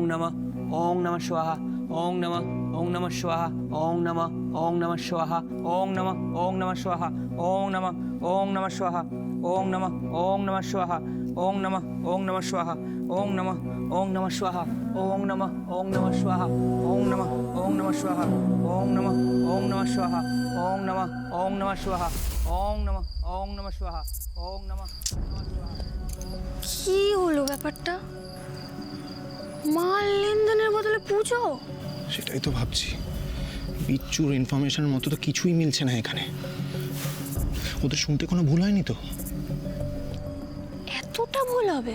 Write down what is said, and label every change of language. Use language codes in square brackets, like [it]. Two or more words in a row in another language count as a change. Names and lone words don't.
[sa] नमः शिवाय ओम नमः शिवाय ओम नमः शिवाय ओम नमः शिवाय ओम नमः शिवाय ओम नमः शिवाय ओम नमः शिवाय ओम नमः शिवाय ओम नमः शिवाय ओम नमः शिवाय ओम नमः शिवाय ओम नमः शिवाय ओम नमः शिवाय ओम नमः [bn] কি হলো ব্যাপারটা? মাল লেনদেনের বদলে পুজো? সেটাই তো ভাবছি। বিচ্ছুর ইনফরমেশনের মতো তো কিছুই মিলছে না এখানে। ওদের শুনতে কোনো ভুল হয়নি তো? এতটা ভুল হবে?